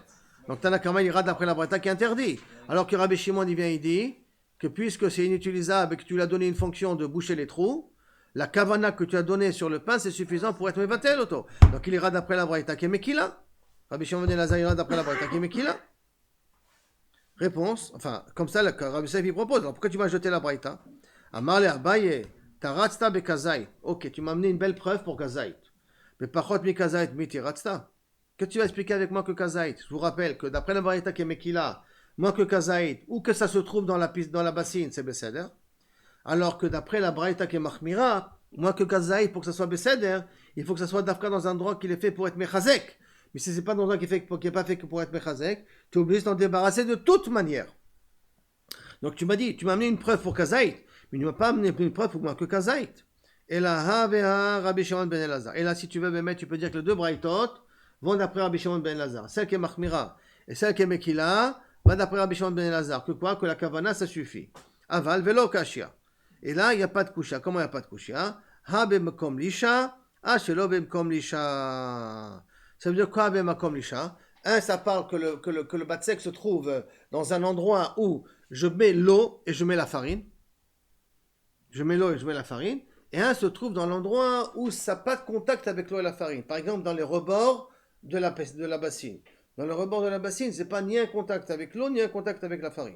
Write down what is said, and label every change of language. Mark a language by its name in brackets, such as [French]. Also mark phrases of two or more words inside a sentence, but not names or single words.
[French] Donc Tanakama, il ira d'après la braïta qui est interdit. Alors que Rabbi Shimon, il vient, il dit que puisque c'est inutilisable et que tu lui as donné une fonction de boucher les trous, la kavana que tu as donnée sur le pain, c'est suffisant pour être [Hebrew] מבטל אותו. [French] Donc il ira d'après la braïta qui est mekila. Rabbi Shimon ben Elazar ira d'après la braïta qui est mekila. Réponse, enfin, comme ça, Rabbi Saïf, il propose. Alors pourquoi tu vas jeter la braïta? [Aramaic] אמר ליה אביי, תרצת בכזית. [French] Ok, tu m'as amené une belle preuve pour kazait. [Aramaic] Mais פחות מכזית מאי תרצת. [French] Que tu vas expliquer avec moi que kazait? Je vous rappelle que d'après la braïta qui est mekila, moins que kazait, ou que ça se trouve dans la bassine, c'est beseder. Alors que d'après la braïta qui est mahmira, moins que kazait, pour que ça soit beseder, il faut que ça soit d'afka dans un endroit qui est fait pour être mechazek. Mais si ce n'est pas dans un endroit qui n'est pas fait que pour être mechazek, tu es obligé de t'en débarrasser de toute manière. Donc tu m'as dit, tu m'as amené une preuve pour kazait, mais tu ne m'as pas amené une preuve pour moins que kazait. Et là, Rabbi Shimon ben Elazar. Et là, si tu veux, tu peux dire que les deux braïtot vont d'après Rabbi Shimon ben Elazar. Celle qui est mahmira et celle qui est mekila va d'après Rabbi Shimon ben Elazar. Que quoi? Que la kavana, ça suffit. [Aramaic] אבל, ולא קשיא. [French] Et là, il n'y a pas de kusha. Comment il n'y a pas de kusha? [Aramaic] הא במקום לישה, הא שלא במקום לישה. [French] Ça veut dire quoi [Hebrew] במקום לישה? [French] Un, ça parle que le batsek se trouve dans un endroit où je mets l'eau et je mets la farine. Je mets l'eau et je mets la farine. Et un se trouve dans l'endroit où ça n'a pas de contact avec l'eau et la farine. Par exemple, dans les rebords de la bassine. Dans le rebord de la bassine, ce n'est pas ni un contact avec l'eau, ni un contact avec la farine.